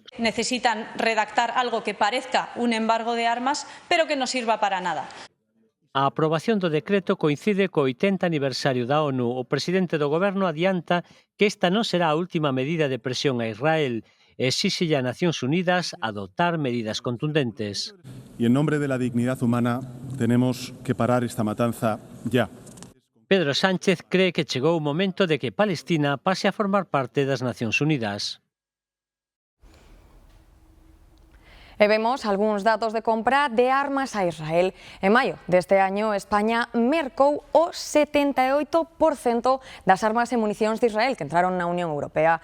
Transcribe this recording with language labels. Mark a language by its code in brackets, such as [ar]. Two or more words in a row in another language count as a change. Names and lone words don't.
[es] Necesitan redactar algo que parezca un embargo de armas, pero que no sirva para nada. [gl] A aprobación do decreto coincide co 80 aniversario da ONU. O presidente do Goberno adianta que esta non será a última medida de presión a Israel. Exíxelle a Nacións Unidas adoptar medidas contundentes. [es] Y en nombre de la dignidad humana tenemos que parar esta matanza ya. [gl] Pedro Sánchez cree que chegou o momento de que Palestina pase a formar parte das Nacións Unidas. E vemos algúns datos de compra de armas a Israel. En maio deste año, España mercou o 78% das armas e municións de Israel que entraron na Unión Europea.